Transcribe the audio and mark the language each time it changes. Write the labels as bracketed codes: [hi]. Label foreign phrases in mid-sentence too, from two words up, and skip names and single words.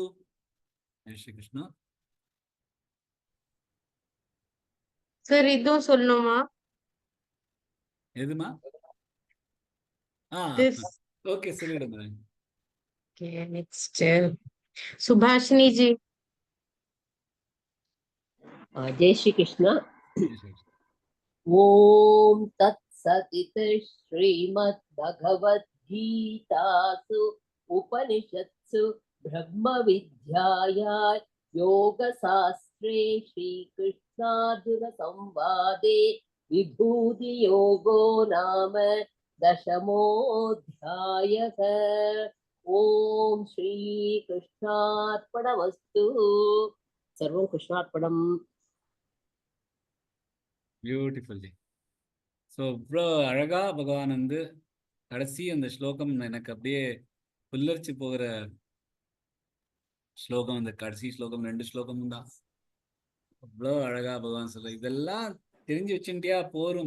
[ta] ஸ்ரீ கிருஷ்ணா. சார் இதுவும் சொல்லணுமா? எதுமா? ஓகே, சொல்லிடுங்க. நெக்ஸ்ட் சுபாஷினி ஜி. [sa] जय श्री कृष्ण। ओम तत्सदिति श्रीमद्भगवद्गीतासु उपनिषत्सु ब्रह्म विद्यायां योगशास्त्रे श्रीकृष्णार्जुन संवादे विभूति योगो नाम दशमोऽध्यायः। ओम श्री कृष्णार्पणमस्तु। सर्वं कृष्णार्पणम्। [ta] பியூட்டிஃபுல் ஜி. ஸோ இவ்வளோ அழகா பகவான் கடைசி அந்த ஸ்லோகம் எனக்கு அப்படியே புல்லரிச்சு போகிற ஸ்லோகம். அந்த கடைசி ஸ்லோகம் 2 ஸ்லோகமும் தான் அவ்வளோ அழகா பகவான் சொல்ற, இதெல்லாம் தெரிஞ்சு வச்சுட்டியா போரும்.